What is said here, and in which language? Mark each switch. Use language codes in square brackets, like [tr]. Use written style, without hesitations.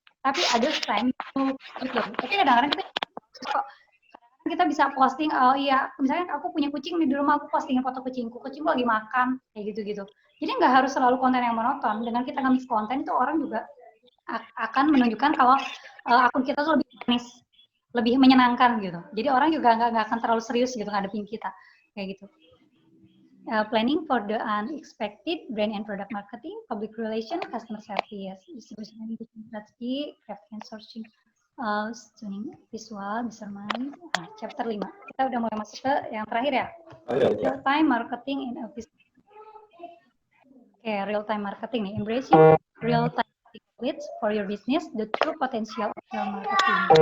[id] Tapi ada time gitu. Tapi kadang-kadang kita bisa posting, misalnya aku punya kucing di rumah, aku postingin foto kucingku lagi makan, kayak gitu-gitu. Jadi nggak harus selalu konten yang monoton. Dengan kita nge-mix konten itu orang juga akan menunjukkan kalau akun kita tuh lebih manis, lebih menyenangkan gitu. Jadi orang juga nggak akan terlalu serius gitu ngadepin kita, kayak gitu. [en] Planning for the unexpected, brand and product marketing, public relation, customer service, distribution and strategy, crafting and sourcing. Tuning visual, measurement, chapter 5. [id] Kita udah mulai masuk ke yang terakhir ya. [en] Real time marketing in a business. Real time marketing nih. Embracing real time leads for your business, the true potential of your marketing.